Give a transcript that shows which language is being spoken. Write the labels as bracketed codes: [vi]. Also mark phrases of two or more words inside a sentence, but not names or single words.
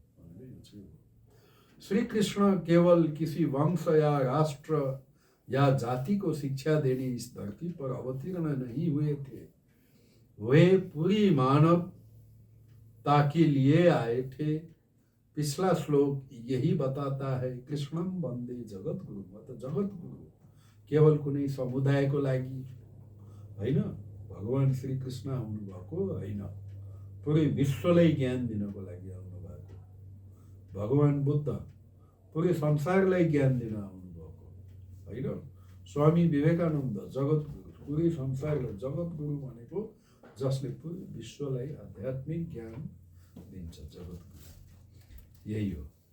[hi] श्री कृष्ण केवल किसी वंश या राष्ट्र या जाति को शिक्षा देने इस धरती पर अवतीर्ण नहीं हुए थे। वे पूरी मानवता के लिए आए थे। पिछला श्लोक यही बताता है, [sa] कृष्णम वंदे जगत गुरु। [ne] मतलब जगत गुरु केवल कुनै समुदायको लागि होइन, भगवान् श्रीकृष्ण आउनुभएको होइन, पुरै विश्वलाई ज्ञान दिनको लागि आउनुभएको। भगवान् बुद्ध पुरै संसारलाई ज्ञान दिन आउनुभएको होइन। स्वामी विवेकानन्द जगतगुरु, पुरै संसारलाई जगतगुरु भनेको जसले पुरै विश्वलाई आध्यात्मिक ज्ञान दिन्छ, जगतगुरु यही हो।